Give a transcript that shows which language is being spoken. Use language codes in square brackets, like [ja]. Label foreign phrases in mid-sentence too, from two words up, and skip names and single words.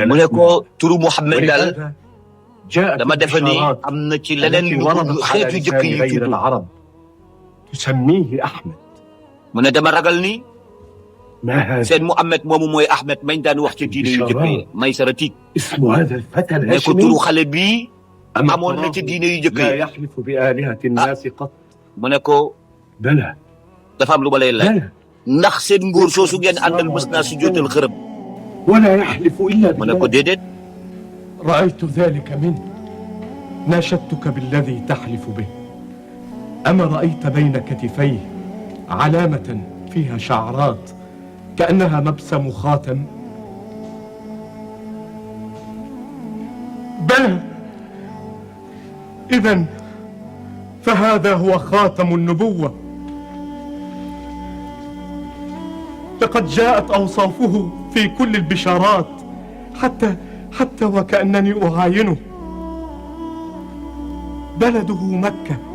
[wo] mu ne [ar] الأسماء [wo] ko turu Muhammad daal [ar] ولهذا جاءت [wo] dama defe ni [ar] البشارات [wo] am na ci leneen [ar] التي [wo] lu [ar] وردت على [wo] xeetu jëkk [ar] لسان [wo] yi [ar] غير [wo] tudd [ar] العرب تسميه أحمد [wo] mu ne dama ragal ni [ar] ما هذا [wo] seen Muhammad moomu mooy Ahmed mañ daan wax ci diine yu jëkk yi may sara tiit [ar] اسم هذا الفتى [wo] ne ko [ar] الهاشمي [wo] turu xale bii [ar] أما [wo] amoon na [ar] تراه [wo] ci diine yu jëkk [ar] لا [wo] yi [ar] يحلف بآلهة الناس قط [wo] mu ne ko [ar] بلى [wo] dafa am lu ma lay laaj [ar] بلى [wo] ndax seen nguur soosu ngeen àndal mës naa si jootal xërëm [ar] ولا يحلف إلا [wo] mu ne ko [ar] بالله [wo] déedéet [ar] رأيت ذلك منه ناشدتك بالذي تحلف به أما رأيت بين كتفيه علامة فيها شعرات كأنها مبسم خاتم بلى إذن فهذا هو خاتم النبوة لقد جاءت أوصافه في كل البشارات حتى وكأنني أعاينه بلده مكة